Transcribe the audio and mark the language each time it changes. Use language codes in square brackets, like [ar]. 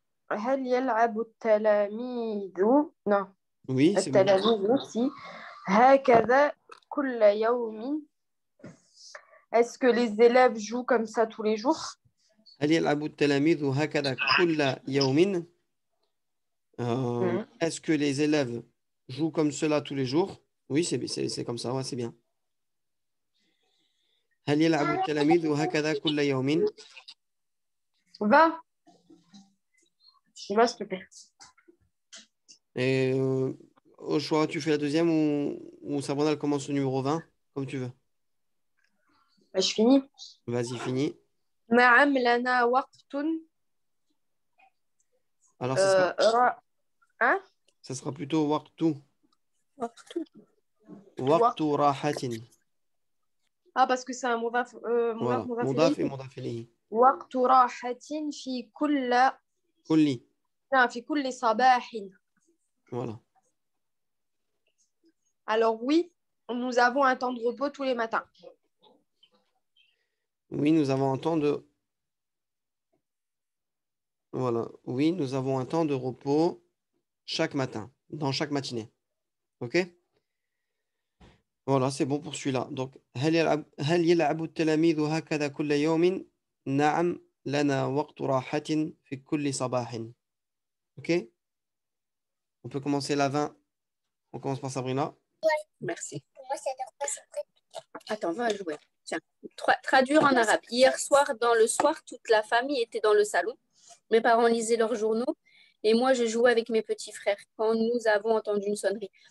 [ar] هل يلعب التلاميذ [fr] non oui, c'est bon. [ar] التلاميذ [fr] aussi [ar] هكذا كل يوم [fr] est-ce que les élèves jouent comme ça tous les jours [ar] هل يلعب التلاميذ هكذا كل يوم؟ [fr] Est-ce que les élèves jouent comme cela tous les jours? Oui, c'est comme ça, ouais, c'est bien. [ar] هل يلعب التلاميذ هكذا كل يوم؟ [fr] Va, s'il te plaît. Et au choix, tu fais la deuxième ou Sabrina elle commence au numéro 20, comme tu veux. Bah, je finis. Vas-y, finis. [ar] نعم لنا وقت [fr] Alors, ça hein sera plutôt وقت [ar] وقت راحة. [fr] Ah, parce que c'est un مضاف Voilà, [ar] مضاف مضاف [fr] et [ar] إليه. مضاف إليه. وقت راحة في كل في كل صباح. [fr] Voilà. Alors oui, nous avons un temps de repos tous les matins. Oui, nous avons un temps de... Voilà. Oui, nous avons un temps de repos chaque matin, dans chaque matinée. OK? Voilà, c'est bon pour celui-là. [ar] Donc, هل يلعب التلاميذ هكذا كل يوم؟ نعم لنا وقت راحة في كل صباح. [fr] OK? On peut commencer la 20. On commence par Sabrina. Merci. Attends, va jouer. Tiens, traduire en arabe. Hier soir, dans le soir, toute la famille était dans le salon. Mes parents lisaient leurs journaux et moi, je jouais avec mes petits frères quand nous avons entendu une sonnerie.